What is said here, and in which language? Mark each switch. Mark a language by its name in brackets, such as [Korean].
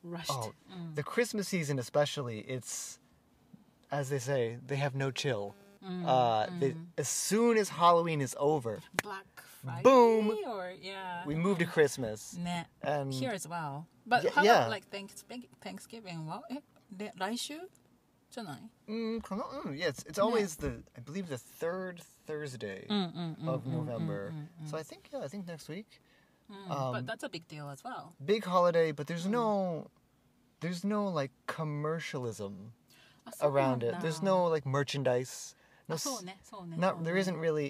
[English] Oh, the Christmas season especially, it's, as they say, they have no chill. As soon as Halloween is over, Black Friday, boom, we move to Christmas. And here as well. But how about like Thanksgiving? Well, [Japanese] 来週じゃない? [English] Yeah, it's always I believe the third Thursday of November. So I think next week. But that's a big deal as well. Big holiday, but there's no like commercialism around it. There's no like merchandise. No, there isn't really.